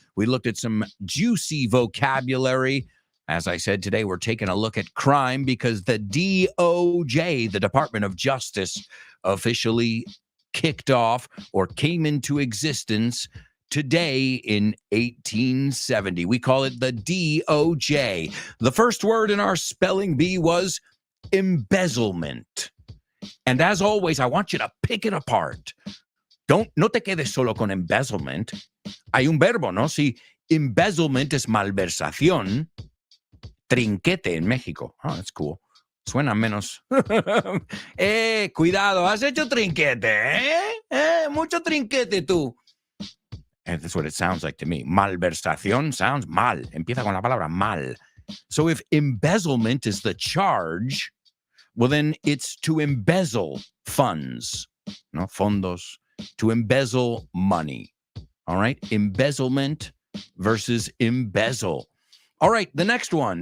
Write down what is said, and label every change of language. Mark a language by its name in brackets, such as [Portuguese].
[English] We looked at some juicy vocabulary. As I said, today we're taking a look at crime because the DOJ, the Department of Justice, officially kicked off or came into existence today in 1870. We call it the DOJ. The first word in our spelling bee was embezzlement. And as always, I want you to pick it apart. [Spanish] No te quedes solo con embezzlement. Hay un verbo, ¿no? Si embezzlement es malversación, trinquete en México. [English] Oh, that's cool. [Spanish] Suena menos. Cuidado, has hecho trinquete, mucho trinquete tú. [English] And that's what it sounds like to me. [Spanish] Malversación sounds mal. Empieza con la palabra mal. [English] So if embezzlement is the charge, well, then it's to embezzle funds, no? Fondos, to embezzle money. All right? Embezzlement versus embezzle. All right, the next one.